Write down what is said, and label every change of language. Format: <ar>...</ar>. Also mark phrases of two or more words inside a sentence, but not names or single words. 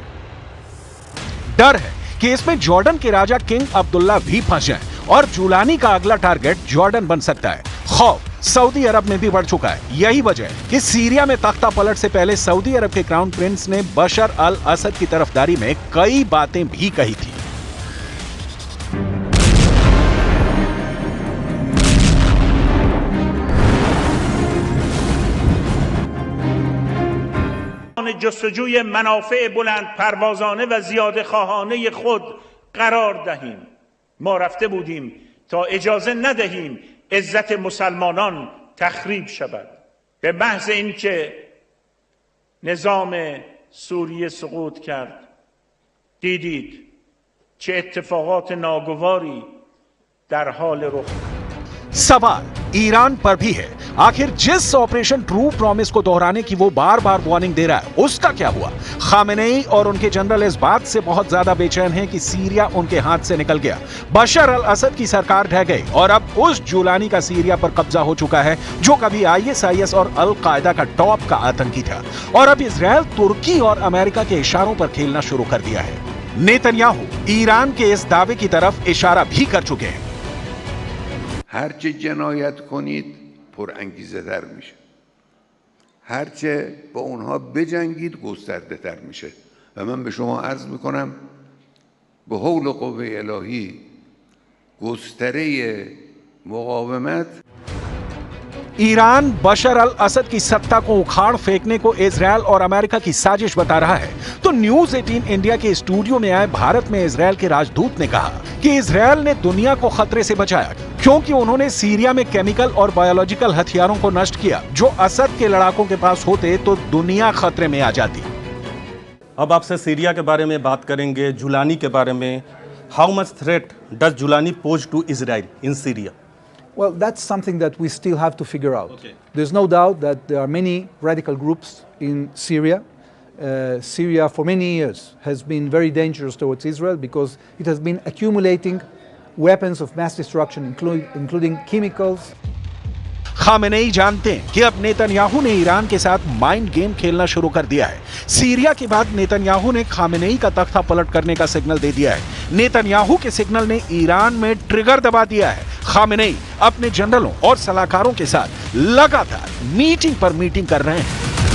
<hi>डर है कि इसमें जॉर्डन के राजा किंग अब्दुल्ला भी फंस जाएं और जुलानी का अगला टारगेट जॉर्डन बन सकता है। खौफ सऊदी अरब में भी बढ़ चुका है। यही वजह है कि सीरिया में तख्ता पलट से पहले सऊदी अरब के क्राउन प्रिंस ने बशर अल असद की तरफदारी में कई बातें भी कही थी।</hi> <fa>جستجوی منافع بلند پروازانه و زیاده خواهانه خود قرار دهیم. ما رفته بودیم تا اجازه ندهیم عزت مسلمانان تخریب شود. به محض اینکه نظام سوریه سقوط کرد دیدید چه اتفاقات ناگواری در حال رخ.</fa> <hi>सवाल ईरान पर भी है, आखिर जिस ऑपरेशन ट्रू प्रॉमिस को दोहराने की वो बार बार वार्निंग दे रहा है उसका क्या हुआ? खामेनेई और उनके जनरल इस बात से बहुत ज्यादा बेचैन हैं कि सीरिया उनके हाथ से निकल गया। बशर अल असद की सरकार ढह गई और अब उस जुलानी का सीरिया पर कब्जा हो चुका है जो कभी ISIS और अल कायदा का टॉप का आतंकी था, और अब इजरायल तुर्की और अमेरिका के इशारों पर खेलना शुरू कर दिया है। नेतन्याहू ईरान के इस दावे की तरफ इशारा भी कर चुके हैं।</hi> <fa>هرچه جنایت کنید پر انگیزه تر میشه، هرچه با اونها بجنگید گسترده تر میشه و من به شما عرض میکنم به حول قوه الهی گستره مقاومت</fa> <hi>ईरान बशर अल असद की सत्ता को उखाड़ फेंकने को इजरायल और अमेरिका की साजिश बता रहा है, तो न्यूज 18 इंडिया के स्टूडियो में आए भारत में इजरायल के राजदूत ने कहा कि इजरायल ने दुनिया को खतरे से बचाया क्योंकि उन्होंने सीरिया में केमिकल और बायोलॉजिकल हथियारों को नष्ट किया। जो असद के लड़ाकों के पास होते तो दुनिया खतरे में आ जाती। अब आपसे सीरिया के बारे में बात करेंगे, जुलानी के बारे में।</hi> <en>How much threat does Julani pose to Israel in Syria? Well, that's something that we still have to figure out. Okay. There's no doubt that there are many radical groups in Syria. Syria for many years has been very dangerous towards Israel because it has been accumulating weapons of mass destruction, including chemicals.</en> <hi>खामेनेई जानते हैं कि अब नेतन्याहू ने ईरान के साथ</hi> <en>mind game</en> <hi>खेलना शुरू कर दिया है। सीरिया के बाद नेतन्याहू ने खामेनेई का तख्ता पलट करने का सिग्नल दे दिया है। नेतन्याहू के सिग्नल ने ईरान में ट्रिगर दबा दिया है। खामेनेई अपने जनरलों और सलाहकारों के साथ लगातार मीटिंग पर मीटिंग कर रहे हैं।</hi>